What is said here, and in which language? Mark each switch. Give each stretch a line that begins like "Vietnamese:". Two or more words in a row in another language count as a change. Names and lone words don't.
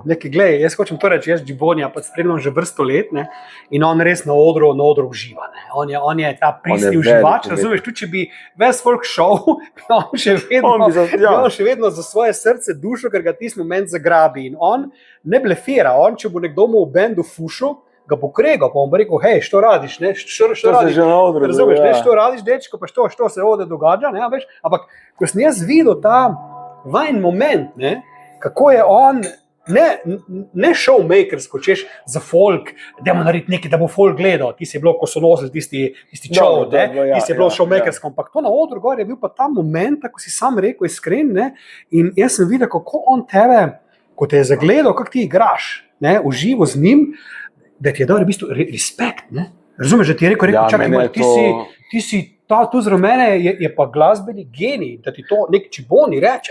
Slovenian: Glej, jaz hočem to reči, jaz Džibonija pa spremljam že vrsto let, in on res na odru uživa. On je ta pristni uživač, razumeš, tudi če bi ves folk šel, on še vedno za svoje srce, dušo, ker ga tisti moment zagrabi. In on ne blefira, če bo nekdo mu v bendu fušil, ga bo kregal, pa bom rekel, hej,
Croatian: što radiš, što radiš, razumeš, što radiš, dečko, pa što se ovdje događa,
Slovenian: veš, ampak ko sem jaz videl ta vajen moment, kako je on, ne showmakersko, češ za folk, dajmo narediti nekaj, da bo folk gledal, ti si je bilo, ko so nosili tisti čov, ti si je bilo showmakersko, ampak to na odru gor je bil pa ta moment, ko si sam rekel iskren, in jaz sem videl, kako on tebe, ko te je zagledal, kako ti igraš, uživo z njim, da ti je dal v bistvu respekt, Razumeš, da ti je rekel, čakaj, ti si tu zraven mene, je pa glasbeni genij, da ti to nek Džiboni reče.